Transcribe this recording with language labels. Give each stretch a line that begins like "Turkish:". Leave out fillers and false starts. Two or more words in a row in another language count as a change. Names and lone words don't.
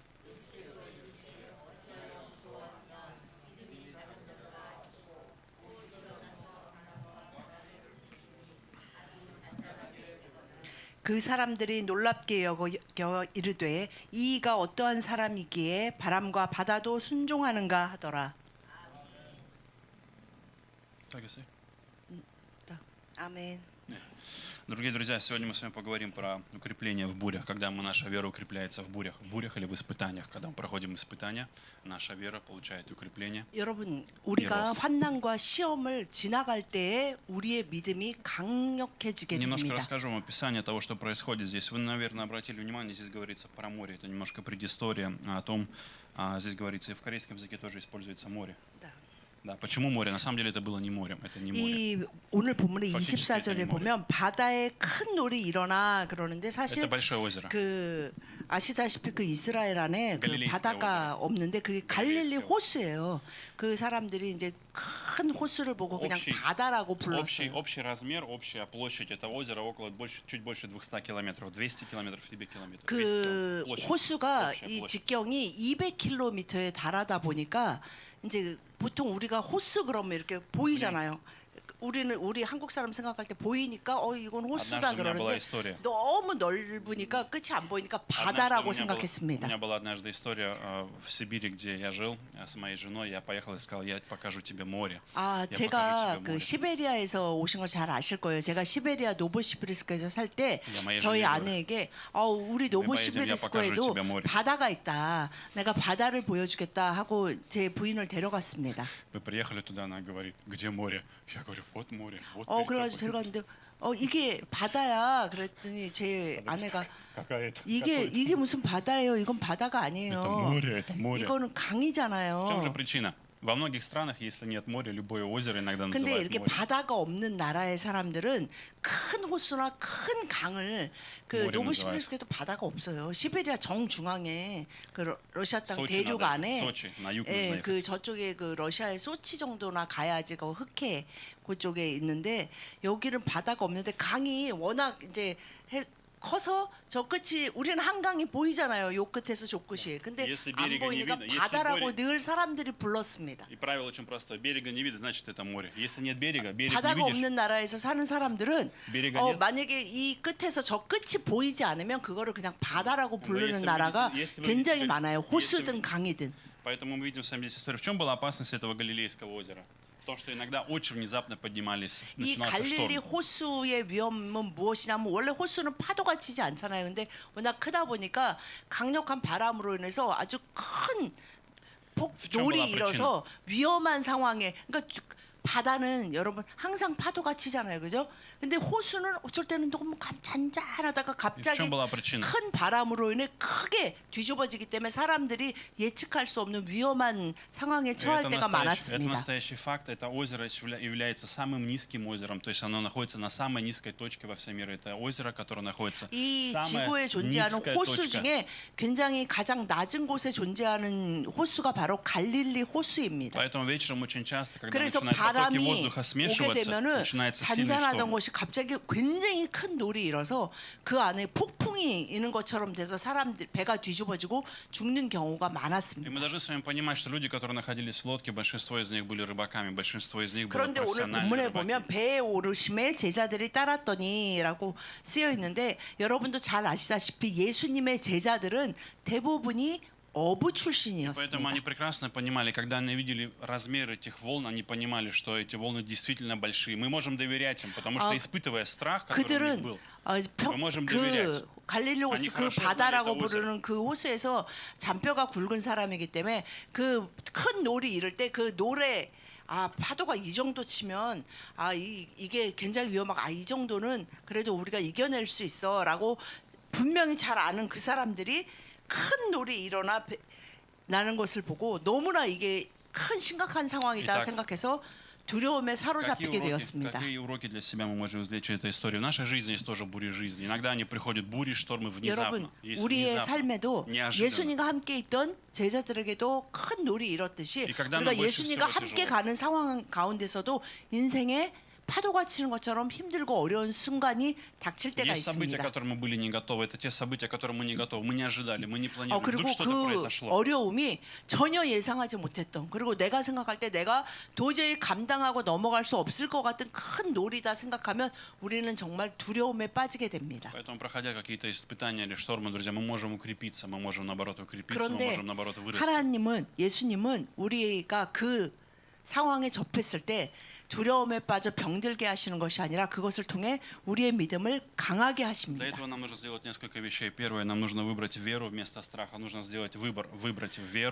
Korean: 그 사람들이 놀랍게 여겨 이르되 이가 어떠한 사람이기에 바람과 바다도 순종하는가 하더라. 아멘.
Russian: Дорогие друзья, сегодня мы с вами поговорим про укрепление в бурях, когда наша вера укрепляется в бурях или в испытаниях. Когда мы проходим испытания, наша вера получает укрепление.
Korean: 여러분, 우리가 환난과 시험을 지나갈 때에 우리의 믿음이 강력해지게
Russian: Немножко
Korean: 됩니다.
Russian: расскажу вам описание того, что происходит здесь. Вы, наверное, обратили внимание, здесь говорится про море. Это немножко предыстория о том, здесь говорится, и в корейском языке тоже используется море. Да, почему море? На самом деле это было не морем, это не море.
Korean: 이 오늘 본문의 24절에 보면 바다에 큰 놀이 일어나 그러는데 사실
Russian: Это большое озеро.
Korean: 그 아시다시피 그 이스라엘 안에 그 갈릴리스의 바다가 없는데 그게 갈릴리 호수예요. 그 사람들이 이제 큰 호수를 보고 그냥 바다라고 불렀어요.
Russian: Общий размер, общая площадь этого озера чуть больше 200 километров, 200 километров в тебе километров.
Korean: 그 호수가 이 직경이 200km에 달하다 보니까 이제 보통 우리가 호수 그러면 이렇게 보이잖아요. 우리 한국 사람 생각할 때 보이니까 이건 호수다 그러는데 너무 넓으니까 끝이 안 보이니까 바다라고 생각했습니다.
Russian: У меня была однажды история в Сибири, где я жил с моей женой. Я поехал и сказал, я покажу тебе море.
Korean: 제가 그 시베리아에서 오신 걸 잘 아실 거예요. 제가 시베리아 노보시비르스크에서 살 때 저희 아내에게 우리 노보시비르스크에도 바다가 있다. 내가 바다를 보여주겠다 하고 제 부인을 데려갔습니다.
Russian: Мы приехали туда, она говорит, где море? Я говорю, вот море.
Korean: 그래가지고 데려갔는데 이게 바다야. 그랬더니 제 아내가 이게 무슨 바다예요? 이건 바다가 아니에요.
Russian: Это море.
Korean: 이거는 강이잖아요.
Russian: В чем же причина? Во многих странах, если нет моря, любое озеро иногда
Korean: 근데
Russian: называют
Korean: 이렇게
Russian: море.
Korean: 바다가 없는 나라의 사람들은 큰 호수나 큰 강을 그 노브시비르스크에도 바다가 없어요. 시베리아 정중앙에 그 러시아 땅 대륙 안에 그 저쪽에 그 러시아의 소치 정도나 가야지 그 흑해 그쪽에 있는데 여기는 바다가 없는데 강이 워낙 이제 커서 저 끝이 우리는 한강이 보이잖아요. 요 끝에서 저 끝이. 근데 안 보이니까 바다라고 늘 사람들이 불렀습니다.
Russian: И правило очень простое. Берега не видно, значит это море. Если нет берега, берег не
Korean: 바다가
Russian: видишь.
Korean: 없는 나라에서 사는 사람들은 만약에 이 끝에서 저 끝이 보이지 않으면 그거를 그냥 바다라고 부르는 나라가 굉장히 많아요. 호수든 강이든.
Russian: Поэтому мы видим с вами здесь историю. В чем была опасность этого Галилейского озера? В том, что иногда очень внезапно поднимались,
Korean: 이 갈릴리 호수의 위험은 무엇이냐면 원래 호수는 파도가 치지 않잖아요. 근데 워낙 크다 보니까 강력한 바람으로 인해서 아주 큰 폭돌이 일어서 위험한 상황에 그러니까 바다는 여러분 항상 파도가 치잖아요. 그죠? 근데 호수는 어쩔 때는 너무 잔잔하다가 갑자기 큰 바람으로 인해 크게 뒤집어지기 때문에 사람들이 예측할 수 없는 위험한 상황에 처할 때가 많았습니다.
Russian: Это настоящий факт. Это озеро является самым низким озером. То есть оно находится на самой низкой точке во всем мире. Это озеро, которое находится
Korean: 이 지구에 존재하는 호수 중에 굉장히 가장 낮은 곳에 존재하는 호수가 바로 갈릴리 호수입니다.
Russian: Поэтому вечером очень часто, когда
Korean: 그래서 바람이 오게 되면은 잔잔하던 곳이 갑자기 굉장히 큰 놀이 일어서 그 안에 폭풍이 있는 것처럼 돼서 사람들 배가 뒤집어지고 죽는 경우가 많았습니다.
Russian: Мы должны с вами понимать, что люди, которые находились в лодке, большинство из них были рыбаками, большинство из них были
Korean: 그런데 오늘
Russian: профессиональные
Korean: 본문에
Russian: рыбаки.
Korean: 보면 배에 오르심에 제자들이 따랐더니라고 쓰여 있는데 여러분도 잘 아시다시피 예수님의 제자들은 대부분이 어부
Russian: Поэтому
Korean: 출신이었습니다.
Russian: они прекрасно понимали, когда они видели размер этих волн, они понимали, что эти волны действительно большие. Мы можем доверять им, потому что испытывая страх, который у них был, мы можем доверять.
Korean: 갈릴리 호수 그 바다라고 부르는 그 호수에서 잔뼈가 굵은 사람이기 때문에 그 큰 놀이 이럴 때 그 노래 파도가 이 정도 치면 이게 굉장히 위험하고 이 정도는 그래도 우리가 이겨낼 수 있어라고 분명히 잘 아는 그 사람들이 큰 놀이 일어나 나는 것을 보고 너무나 이게 큰 심각한 상황이다
Russian: Итак,
Korean: 생각해서 두려움에 사로잡히게 되었습니다.
Russian: какие уроки для себя мы можем извлечь из этой истории? В нашей жизни есть тоже бури жизни. Иногда они приходят бури, штормы
Korean: 여러분,
Russian: внезапно. Есть
Korean: 우리의
Russian: внезапно,
Korean: 삶에도
Russian: неожиданно.
Korean: 예수님과 함께 있던 제자들에게도 큰 놀이 일었듯이
Russian: И когда
Korean: 우리가
Russian: нам больше
Korean: 예수님과
Russian: всего
Korean: 함께
Russian: тяжело.
Korean: 가는 상황 가운데서도 인생에 파도가 치는 것처럼 힘들고 어려운 순간이 닥칠 때가
Russian: Есть события, к
Korean: 있습니다.
Russian: которым мы были не готовы. Это те события, к которым мы не готовы. Мы не ожидали, мы не планировали.
Korean: 그리고
Russian: Вдруг что-то
Korean: 그
Russian: произошло.
Korean: 어려움이 전혀 예상하지 못했던 그리고 내가 생각할 때 내가 도저히 감당하고 넘어갈 수 없을 것 같은 큰 놀이다 생각하면 우리는 정말 두려움에 빠지게 됩니다.
Russian: Поэтому, проходя какие-то испытания или штормы, друзья, мы можем укрепиться, мы можем, наоборот, укрепиться, мы
Korean: 그런데
Russian: можем, наоборот, вырасти.
Korean: 하나님은 예수님은 우리가 그 상황에 접했을 때 두려움에 빠져 병들게 하시는 것이 아니라 그것을 통해 우리의 믿음을 강하게
Russian: Для
Korean: 하십니다.
Russian: этого нам нужно сделать несколько вещей. Первое, нам нужно выбрать веру вместо страха. Нужно сделать выбор, выбрать веру